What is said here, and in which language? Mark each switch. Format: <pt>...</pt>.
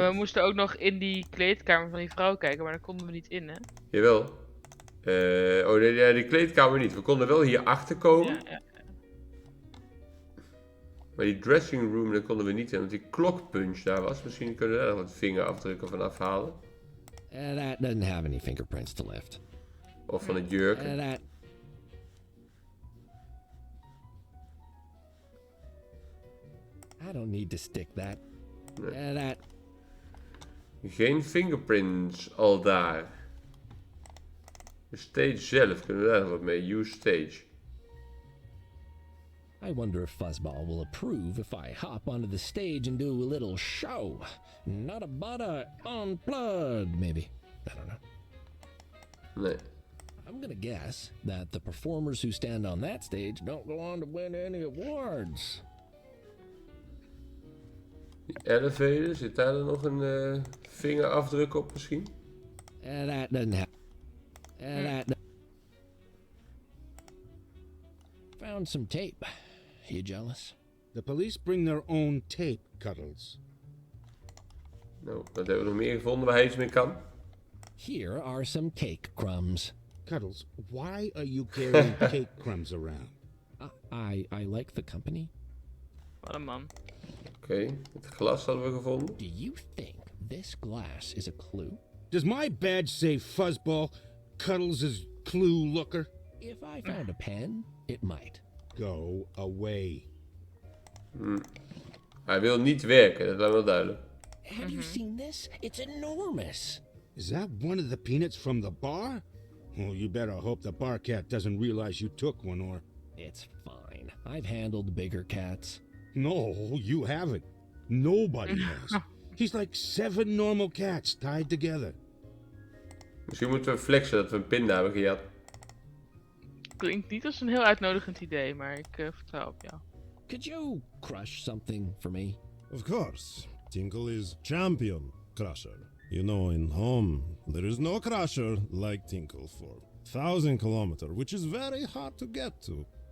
<nl>Maar we moesten ook nog in die kleedkamer van die vrouw kijken, maar daar konden we niet in, hè? Jawel. Oh nee, ja, die kleedkamer niet. We konden wel hier achter komen. Ja. Maar die dressing room, daar konden we niet in. Want die klokpunch daar was. Misschien kunnen we daar nog wat vingerafdrukken van afhalen.</nl> <en>That doesn't have any fingerprints to lift.</en> <nl>Of van het jurken.</nl> <en>That... I don't need to stick that.</en> <nl>Nee.</nl> <en>That...</en> <nl>Geen fingerprints al daar. De stage zelf, kunnen we daar nog wat mee?</nl> <en>Use stage. I wonder if Fuzzball will approve if I hop onto the stage and do a little show. Not a butter unplugged, maybe. I don't know.</en> <nl>Nee.</nl> <en>I'm gonna guess that the performers who stand on that stage don't go on to win any awards.</en> <nl>Die elevator, zit daar dan nog een vingerafdruk op misschien?</nl> <en>That doesn't have... that... Found some tape. You jealous? The police bring their own tape, Cuddles.</en> <nl>Nou, wat hebben we nog meer gevonden waar hij iets mee kan?</nl> <en>Here are some cake crumbs. Cuddles, why are you carrying cake crumbs around? I like the company.</en> <nl>Wat een man. Oké, het glas hadden we gevonden.</nl> <en>Do you think this glass is a clue? Does my badge say Fuzzball, Cuddles' clue looker? If I found a pen, it might. Go away. Hij wil niet werken, dat is wel duidelijk. Have you seen this? It's enormous. Is that one of the peanuts from the bar? Oh, you better hope the bar cat doesn't realize you took one, or... It's fine. I've handled bigger cats. No, you haven't. Nobody has. He's like 7 normal cats tied together.</en> <nl>Misschien moeten we flexen dat we een pinda hebben gejat. Klinkt niet als een heel uitnodigend idee, maar ik vertrouw op jou.</nl> <en>Could you crush something for me? Of course. Tinkle is champion crusher. You know, in home, there is no crusher like Tinkle for 1,000 kilometers, which is very hard to get to.</en>